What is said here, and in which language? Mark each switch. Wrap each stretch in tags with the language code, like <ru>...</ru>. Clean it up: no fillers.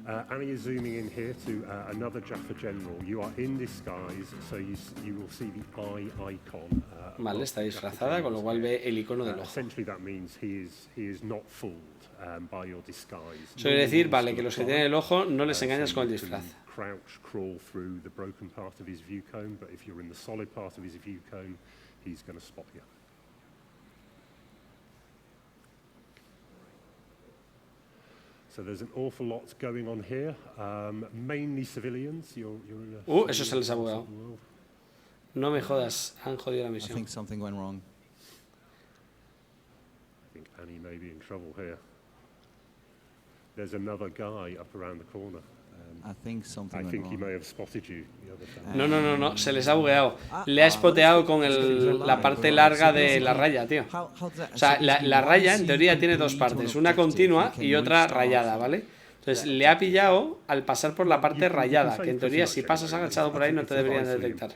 <en>Annie is zooming in here to another Jaffa general. You are in disguise, so you will see the eye icon.</en> <es>Vale, está disfrazada, con lo cual ve el icono del ojo.</es> <en>Essentially that means he is not fooled by your disguise.</en> <es>Eso quiere decir, vale, que los que tienen el ojo no les engañas con el disfraz.</es> <en>Crouch, crawl through the broken part of his view cone, but if you're in the solid part of his view cone, he's going to spot you. So there's an awful lot going on here, mainly civilians. You're in a</en> <es>eso se les ha bugado. No me jodas, han jodido la misión.</es> <en>I think something went wrong. I think Annie may be in trouble here. There's another guy up around the corner. I think he may have spotted you.</en> <es>No, se les ha bugueado. Le ha espoteado con la parte larga de la raya, tío. O sea, la raya en teoría tiene dos partes, una continua y otra rayada, ¿vale? Entonces le ha pillado al pasar por la parte rayada, que en teoría si pasas agachado por ahí no te deberían detectar.</es>